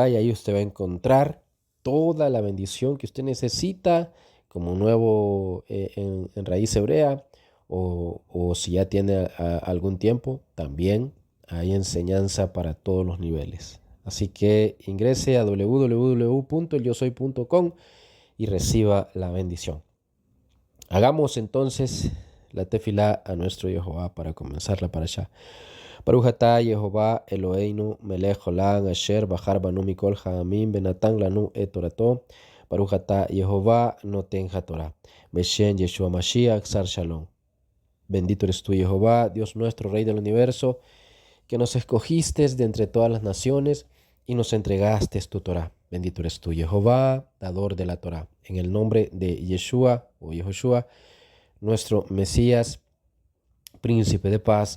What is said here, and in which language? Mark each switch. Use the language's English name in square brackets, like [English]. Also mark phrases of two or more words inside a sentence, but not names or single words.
[Spanish] Y ahí usted va a encontrar toda la bendición que usted necesita como nuevo en raíz hebrea, o si ya tiene algún tiempo, también hay enseñanza para todos los niveles. Así que ingrese a www.elyosoy.com y reciba la bendición. Hagamos entonces la tefilá a nuestro Jehová para comenzar la parashá. [Hebrew] ברוך אתה יהוה אלוהינו מלך עולם אשר בחר בנו מכל העמים בנתן לנו את תורתו. ברוך אתה יהוה נותן התורה בשם ישוע משיח שר שלום. [Spanish] Bendito eres tú, Jehová, Dios nuestro, Rey del universo, que nos escogiste de entre todas las naciones y nos entregaste tu Torah. Bendito eres tú, Jehová, dador de la Torah. En el nombre de Yeshua o Yehoshua, nuestro Mesías, príncipe de paz.